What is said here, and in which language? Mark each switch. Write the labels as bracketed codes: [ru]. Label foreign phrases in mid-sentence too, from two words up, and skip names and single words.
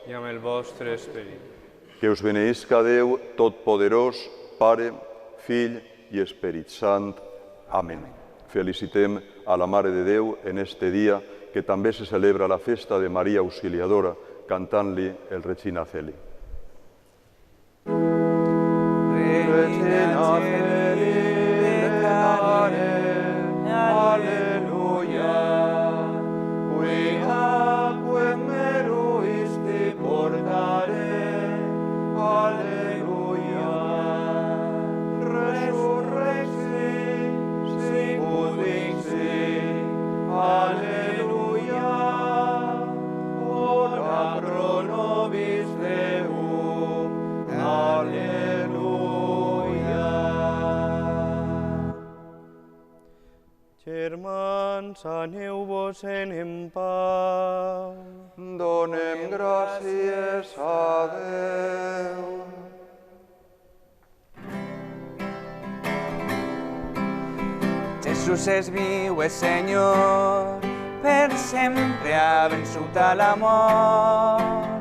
[ca] I amb el vostre esperit. Que us beneïsca Déu Totpoderós, Pare, Fill i Esperit Sant. Amén. Felicitem a la Mare de Déu en este dia, que també se celebra la festa de Maria Auxiliadora, cantant-li el Regina Celi. [la] Regina Celi, declare, Alleluia, qui aquem meruisti portare, Alleluia, resurrexi, sicut dixi, Alleluia, ora pro nobis Deum, Alleluia. [ca] germans, aneu-vos-en en pau. Donem gràcies a Déu. Jesús és viu, és Senyor, per sempre ha vençut a la mort.